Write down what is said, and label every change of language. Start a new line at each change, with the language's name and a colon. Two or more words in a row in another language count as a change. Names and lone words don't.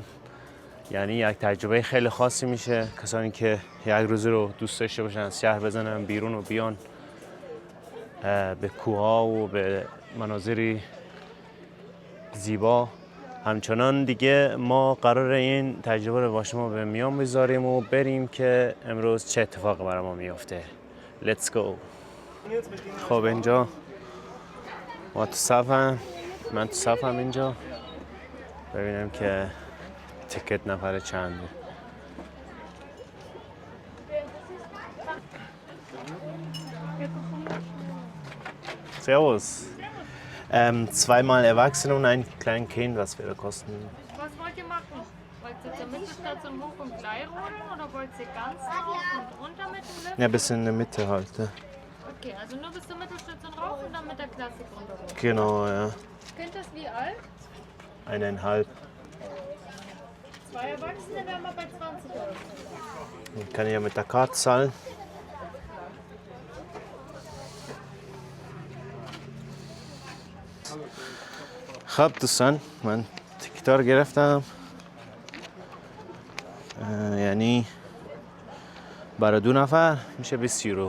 Persian: یعنی یک تجربه خیلی خاصی میشه. کسانی که یک روزی رو دوست داشته باشن از شهر بزنن بیرون و بیان به کوها و به مناظری زیبا. همچنان دیگه ما قرار این تجربه رو با شما به میان بذاریم و بریم که امروز چه اتفاقی برای ما میفته.
English: Let's go.
Persian: خب اینجا ما تو صفم، من تو صفم اینجا. ببینم که تیکت نفر چنده.
German: Servus. Zweimal Erwachsene und ein kleines Kind, was würde kosten? Was wollt ihr machen? Wollt ihr zur Mittelstation hoch und gleich rodeln oder wollt ihr ganz rauf und runter mit dem Lift? Ja, ein bisschen in der Mitte halt. Ja. Okay, also nur bis zur Mittelstation rauf und dann mit der Klassik runter. Genau, ja. Kind ist wie alt? 1,5. 2 Erwachsene wären wir bei 20 Euro. Kann ich ja mit der Karte zahlen.
Persian: خب دوستان، من تیکتا رو گرفتم. یعنی برای 2 نفر میشه 20 یورو.